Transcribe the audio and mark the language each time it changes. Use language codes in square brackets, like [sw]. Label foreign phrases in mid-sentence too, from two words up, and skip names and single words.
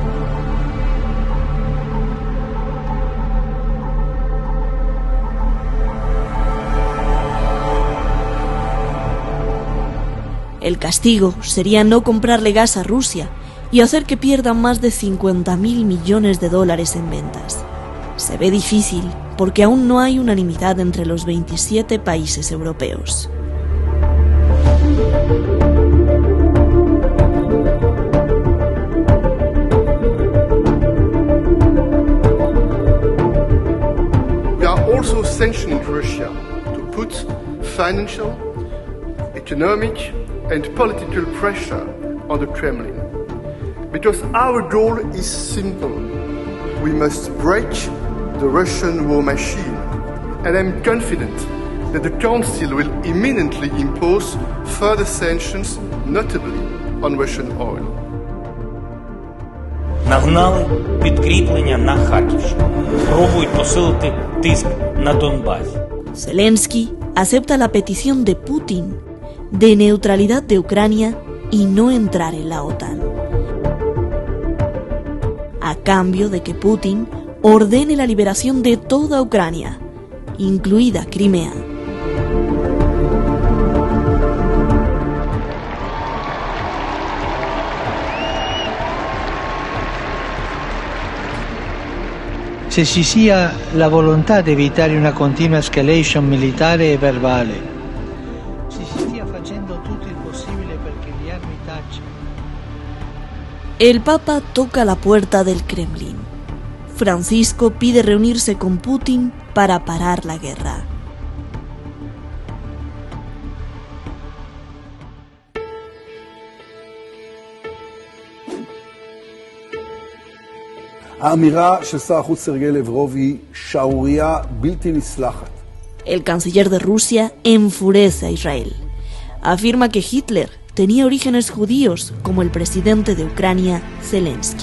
[es] El castigo sería no comprarle gas a Rusia y hacer que pierdan más de 50.000 millones de dólares en ventas. Se ve difícil porque aún no hay unanimidad entre los 27 países europeos. [en] We are also sanctioning Russia to put financial, economic and political pressure on the Kremlin. Because our goal is simple. We must break the Russian war machine. And I'm confident that the Council will imminently impose further sanctions, notably on Russian oil. [uk] Нагнали підкріплення на Харківщину. Пробують посилити тиск на Донбасі. [es] Zelensky acepta la petición de Putin de neutralidad de Ucrania y no entrar en la OTAN, a cambio de que Putin ordene la liberación de toda Ucrania, incluida Crimea. [it] Se ci sia la volontà di evitare una continua escalation militare e verbale, se si stia facendo tutto il possibile perché le armi tacciano. [es] El Papa toca la puerta del Kremlin. Francisco pide reunirse con Putin para parar la guerra. [he] האמירה של שר החוץ סרגי לברוב היא שערורייה בלתי נסלחת. [es] El canciller de Rusia enfurece a Israel. Afirma que Hitler tenía orígenes judíos, como el presidente de Ucrania, Zelensky.